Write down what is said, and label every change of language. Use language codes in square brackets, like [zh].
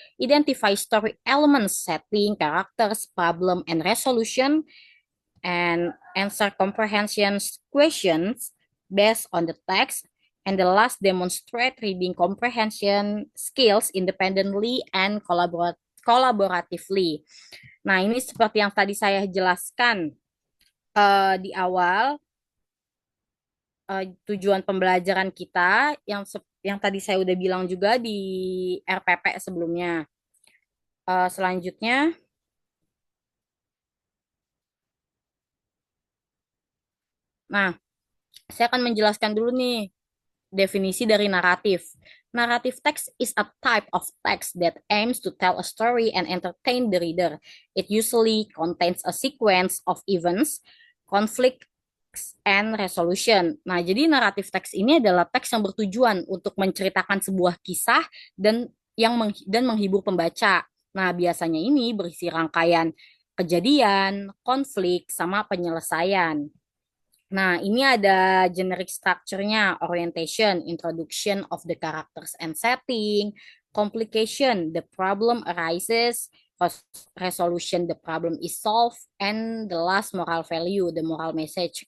[en] Identify story elements, setting, characters, problem, and resolution. And answer comprehension questions based on the text. And the last, demonstrate reading comprehension skills independently and collaboratively. [id] Nah, ini seperti yang tadi saya jelaskan di awal, tujuan pembelajaran kita yang tadi saya udah bilang juga di RPP sebelumnya. Selanjutnya, Nah, saya akan menjelaskan dulu nih definisi dari naratif. [en] Narrative text is a type of text that aims to tell a story and entertain the reader. It usually contains a sequence of events, conflicts, and resolution. [id] Nah, jadi naratif teks ini adalah teks yang bertujuan untuk menceritakan sebuah kisah dan dan menghibur pembaca. Nah, biasanya ini berisi rangkaian kejadian, konflik, sama penyelesaian. Nah, ini ada [en] generic structure-nya, orientation, introduction of the characters and setting, complication, the problem arises, resolution, the problem is solved, and the last moral value, the moral message.